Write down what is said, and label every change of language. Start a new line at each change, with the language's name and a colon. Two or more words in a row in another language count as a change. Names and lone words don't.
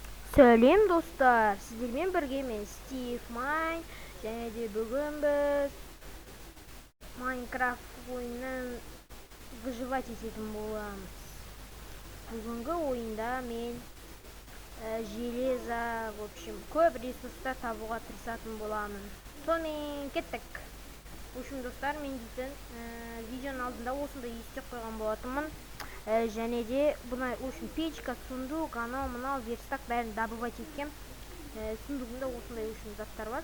Kazakh: Сәлем достар, сіздермен бірге мен Стив Майн, және де бүгін біз Майнкрафт ойынын выживать ететін боламыз. Бүгінгі ойында мен
Russian: железо, в общем,
Kazakh: көп ресурстар табуға тырысатын боламын. Сонымен кеттік.
Russian: В общем,
Kazakh: достар, мен дейтін видеоның алдында осындай естеп қойған болатынмын. Және де бұна печка, сундук, анау мынау верстак бәрін добывать еткем. Сундугында осындай заттар бар.